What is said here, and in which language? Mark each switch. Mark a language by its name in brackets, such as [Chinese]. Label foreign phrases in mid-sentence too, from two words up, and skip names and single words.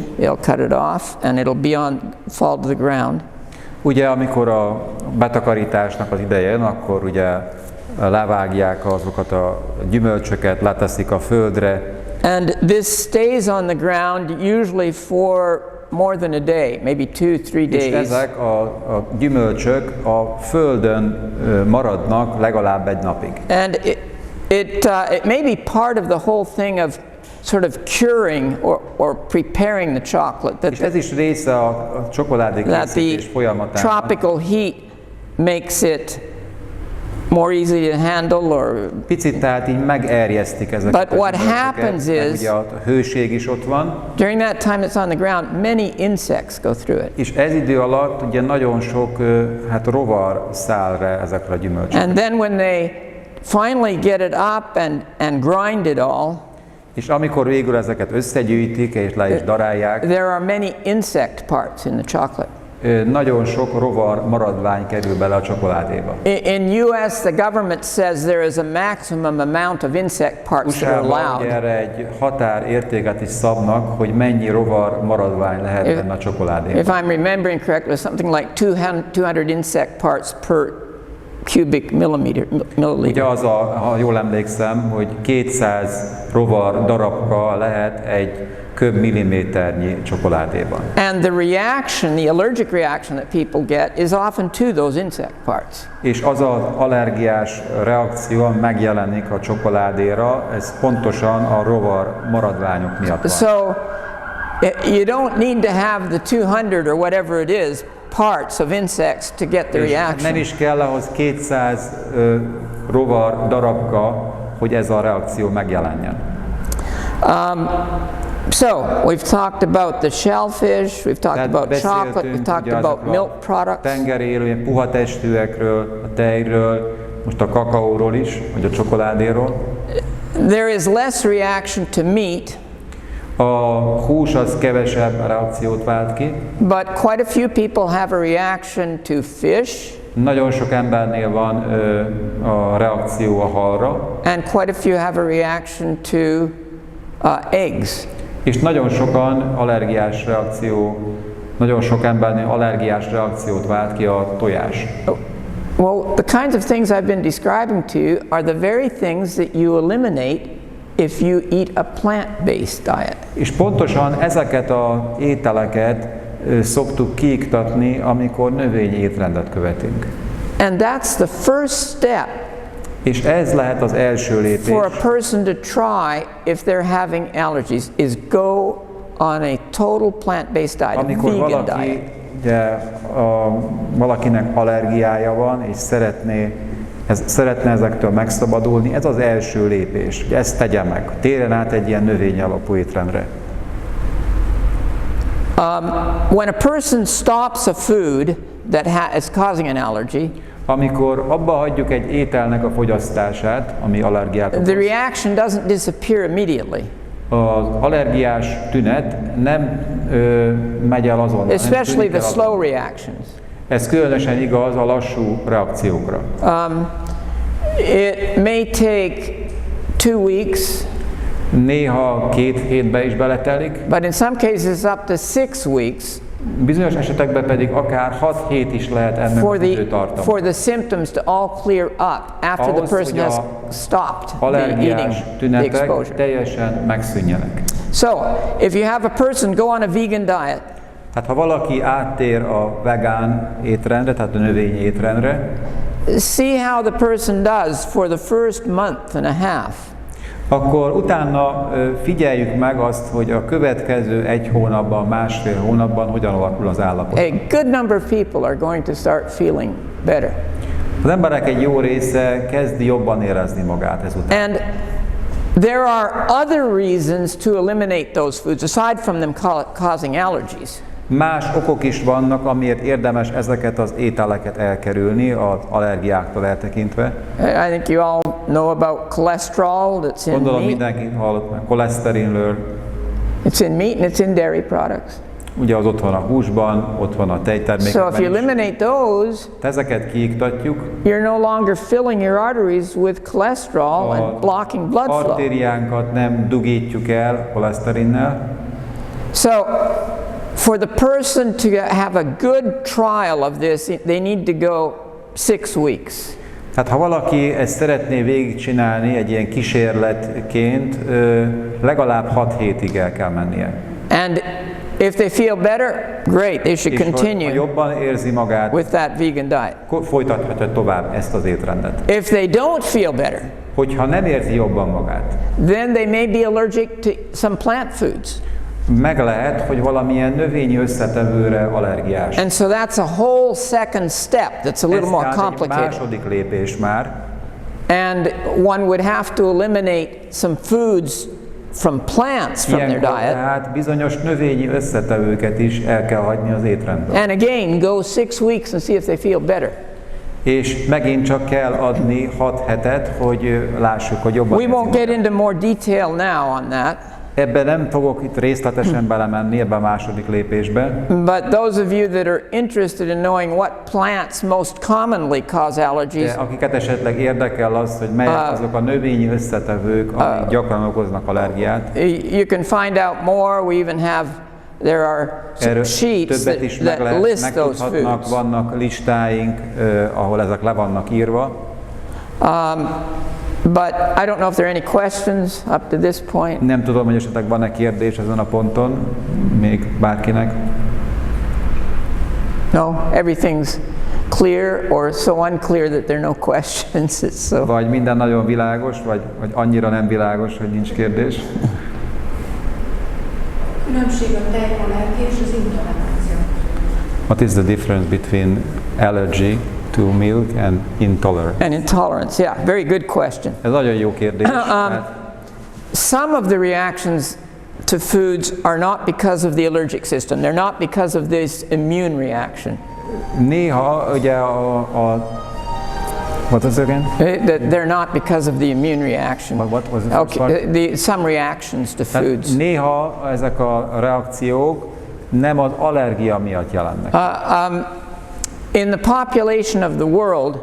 [English] They'll cut it off, and it'll fall to the ground. [Hungarian] Ugye amikor a betakarításnak az ideje jön, akkor ugye levágják azokat a gyümölcsöket, leteszik a földre. [English] And this stays on the ground usually for more than a day, maybe 2-3 days. [Hungarian] És ezek a gyümölcsök a földön maradnak legalább egy napig. [English] And it may be part of the whole thing of sort of curing or preparing the chocolate. [Hungarian] És ez is része a csokoládé készítés folyamatának. [English] Tropical heat makes it more easy to handle, or [Hungarian] picit tehát így megerjesztik ezeket. [English] But what happens is, [Hungarian] ugye a hőség is ott van. [English] During that time it's on the ground, many insects go through it. [Hungarian] És ez idő alatt ugye nagyon sok rovar száll rá ezekre a gyümölcsökre. [English] And then when they finally get it up and grind it all, [Hungarian] és amikor végül ezeket összegyűjtik és le is darálják, [English] there are many insect parts in the chocolate. [Hungarian] Nagyon sok rovar maradvány kerül bele a csokoládéba. [English] In US, the government says there is a maximum amount of insect parts that are allowed. [Hungarian] Erre egy határértéket is szabnak, hogy mennyi rovar maradvány lehet benne a csokoládéban. [English] If I'm remembering correctly, something like 200 insect parts per cubic milliliter. [Hungarian] Ugye ha jól emlékszem, hogy 200 rovar darabka lehet egy köbmilliméternyi csokoládéban. [English] And the reaction, the allergic reaction that people get is often to those insect parts. [Hungarian] És az az allergiás reakció megjelenik a csokoládéra, ez pontosan a rovar maradványok miatt van. [English] So you don't need to have the 200 or whatever it is parts of insects to get the reaction. [Hungarian] Nem is kell ahhoz 200 rovar darabka, hogy ez a reakció megjelenjen. [English] So, we've talked about the shellfish, we've talked about chocolate, we've talked about milk products. [Hungarian] Tengerélő, puha testűekről, a tejről, most a kakaóról is, vagy a csokoládéról. [English] There is less reaction to meat. [Hungarian] A hús az kevesebb reakciót vált ki. [English] But quite a few people have a reaction to fish. [Hungarian] Nagyon sok embernél van a reakció a halra. [English] And quite a few have a reaction to eggs. [Hungarian] És nagyon sok embernél allergiás reakciót vált ki a tojás. [English] Well, the kinds of things I've been describing to you are the very things that you eliminate if you eat a plant-based diet. [Hungarian] És pontosan ezeket az ételeket szoktuk kiiktatni, amikor növényi étrendet követünk. [English] And that's the first step. [Hungarian] És ez lehet az első lépés. [English] For a person to try if they're having allergies is go on a total plant-based diet, [Hungarian] amikor [English] a vegan [Hungarian] valaki, [English] diet. [Hungarian] Ugye, valakinek allergiája van, és szeretne ezektől megszabadulni, ez az első lépés, hogy ezt tegye meg. Térjen át egy ilyen növény alapú étrendre. [English] When a person stops a food that is causing an allergy, [Hungarian] amikor abba hagyjuk egy ételnek a fogyasztását, ami allergiát okoz, [English] the reaction doesn't disappear immediately. [Hungarian] Az allergiás tünet nem megy el azonnal. [English] Especially the slow reactions. [Hungarian] Ez különösen igaz a lassú reakciókra. [English] It may take 2 weeks. [Hungarian] Néha 2 hétbe is beletelik. [English] But in some cases up to 6 weeks. [Hungarian] Bizonyos esetekben pedig akár 6 hét is lehet ennek az időtartama. [English] For the symptoms to all clear up after the person has stopped eating the exposure. [Hungarian] Teljesen megszűnjenek. [English] So, if you have a person go on a vegan diet, [Hungarian] hát ha valaki áttér a vegán étrendre, tehát a növényi étrendre, [English] see how the person does for the first month and a half. [Hungarian] akkor utána figyeljük meg azt, hogy a következő 1 hónapban, másfél hónapban hogyan alakul az állapot. [English] A good number of people are going to start feeling better. [Hungarian] Az emberek egy jó része kezdi jobban érezni magát ezután. [English] And there are other reasons to eliminate those foods aside from them causing allergies. [Hungarian] Más okok is vannak, amiért érdemes ezeket az ételeket elkerülni az allergiáktól eltekintve. [English] I think you all know about cholesterol that's in [Hungarian] Gondolom [English] meat. [Hungarian] mindenki hallott már koleszterinről. [English] It's in meat and it's in dairy products. [Hungarian] Ugye az ott van a húsban, ott van a tejtermékekben [English] So if you [Hungarian] is. [English] eliminate those, [Hungarian] Ezeket kiiktatjuk, [English] you're no longer filling your arteries with cholesterol and blocking blood flow. [Hungarian] artériánkat nem dugítjuk el koleszterinnel. [English] So for the person to have a good trial of this, they need to go 6 weeks. [Hungarian] Hát ha valaki ezt szeretné végigcsinálni egy ilyen kísérletként, legalább 6 hétig el kell mennie. [English] And if they feel better, great, they should [Hungarian] És ha [English] continue [Hungarian] jobban érzi magát, [English] with that vegan diet. [Hungarian] folytathatja tovább ezt az étrendet. [English] If they don't feel better, [Hungarian] Hogyha nem érzi jobban magát, [English] then they may be allergic to some plant foods. [Hungarian] meg lehet, hogy valamilyen növényi összetevőre allergiás. [English] And so that's a whole second step that's a little [Hungarian] Ez [English] more [Hungarian] tehát egy [English] complicated. [Hungarian] második lépés már. [English] And one would have to eliminate some foods from plants from their [Hungarian] Ilyenkor [English] diet. [Hungarian] tehát bizonyos növényi összetevőket is el kell hagyni az étrendből. [English] And again, go 6 weeks and see if they feel better. [Hungarian] És megint csak kell adni 6 hetet, hogy lássuk, hogy jobban [English] We [Hungarian] érzi [English] won't get [Hungarian] magát. [English] into more detail now on that. [Hungarian] Ebben nem fogok itt részletesen belemenni, ebbe a második lépésbe. [English] But those of you that are interested in knowing what plants most commonly cause allergies, [Hungarian] De akiket esetleg érdekel az, hogy melyek azok a növényi összetevők, amik gyakran okoznak allergiát, [English] you can find out more. We even have, there are [Hungarian] erről [English] sheets [Hungarian] többet is [English] that list those [Hungarian] megtudhatnak, [English] foods. [Hungarian] vannak listáink, ahol ezek le vannak írva. [English] But I don't know if there are any questions up to this point. [Hungarian] Nem tudom, hogy esetleg van-e kérdés ezen a ponton, még bárkinek. [English] No, everything's clear or so unclear that there are no questions. It's so. [Hungarian] Vagy minden nagyon világos, vagy annyira nem világos, hogy nincs kérdés. Különbség a tejallergia és az intolerancia. [English] What is the difference between allergy to milk and intolerance? And intolerance, yeah, very good question. [Hungarian] Ez nagyon jó kérdés. [English] Some of the reactions to foods are not because of the allergic system. They're not because of this immune reaction. [Hungarian] Néha ugye [English] what was it again? They're not because of the immune reaction. What was it? Okay, some reactions to [Hungarian] Tehát [English] foods. [Hungarian] néha ezek a reakciók nem az allergia miatt jelennek. [English] In the population of the world,